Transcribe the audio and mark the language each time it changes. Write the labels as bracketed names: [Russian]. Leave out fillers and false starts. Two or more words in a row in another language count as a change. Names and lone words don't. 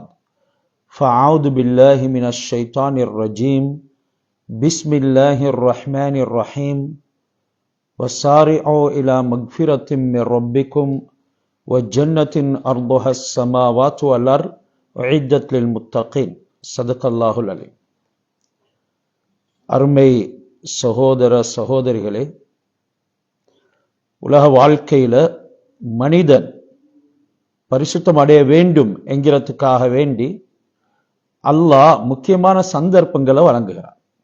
[Arabic] فأعوذ بالله من الشيطان الرجيم. بسم الله الرحمن الرحيم. وسارعوا إلى مغفرة من ربكم وجنة أرضها السماوات والأرض أعدت للمتقين. صدق الله العليم. [Tamil] அருமை சகோதர சகோதரிகளே, உலக வாழ்க்கையில மனிதன் பரிசுத்தம் அடைய வேண்டும் என்கிறதுக்காக வேண்டி அல்லாஹ் முக்கியமான சந்தர்ப்பங்களை வழங்குகிறார்.